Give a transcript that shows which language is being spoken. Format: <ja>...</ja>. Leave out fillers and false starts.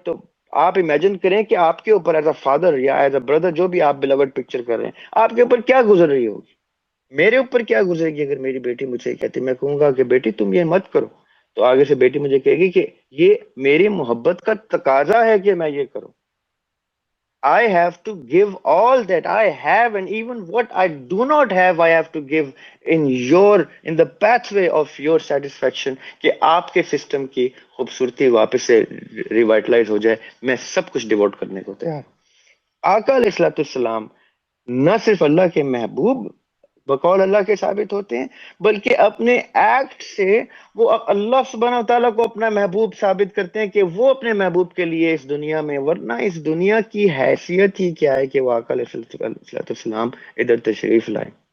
<ur>تو آپ امیجن کریں کہ آپ کے اوپر ایز اے فادر یا ایز اے بردر، جو بھی آپ بلوڈ پکچر کر رہے ہیں، آپ کے اوپر کیا گزر رہی ہوگی، میرے اوپر کیا گزرے گی. اگر میری بیٹی مجھ سے کہتی، میں کہوں گا کہ بیٹی تم یہ مت کرو، تو آگے سے بیٹی مجھے کہے گی کہ یہ میری محبت کا تقاضا ہے کہ میں یہ کروں.</ur> <en>I have to give all that I have, and even what I do not have, I have to give in the pathway of your satisfaction.</en> <ur>کہ آپ کے سسٹم کی خوبصورتی واپس سے ریوائٹلائز ہو جائے، میں سب کچھ ڈیووٹ کرنے کو تیار. آقا علیہ الصلوۃ والسلام نہ صرف اللہ کے محبوب بقول اللہ کے ثابت ہوتے ہیں، بلکہ اپنے ایکٹ سے وہ اللہ سبحانہ وتعالیٰ کو اپنا محبوب ثابت کرتے ہیں کہ وہ اپنے محبوب کے لیے اس دنیا میں، ورنہ اس دنیا کی حیثیت ہی کیا ہے کہ وہ آقا علیہ السلام ادھر تشریف لائے.</ur>